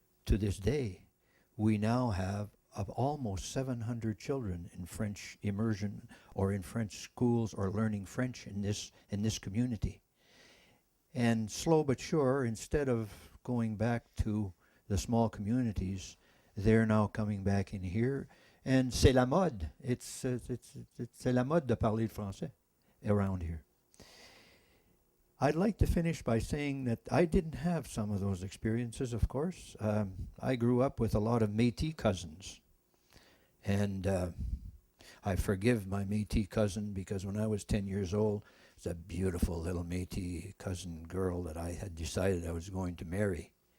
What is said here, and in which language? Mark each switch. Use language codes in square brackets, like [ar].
[en] to this day, we now have almost 700 children in French immersion or in French schools or learning French in this community. And slow but sure, instead of going back to the small communities, they're now coming back in here. [fr] And c'est la mode. C'est la mode de parler le français [en] around here. I'd like to finish by saying that I didn't have some of those experiences, of course. I grew up with a lot of Métis cousins. And I forgive my Métis cousin because when I was 10 years old, it was a beautiful little Métis cousin girl that I had decided I was going to marry.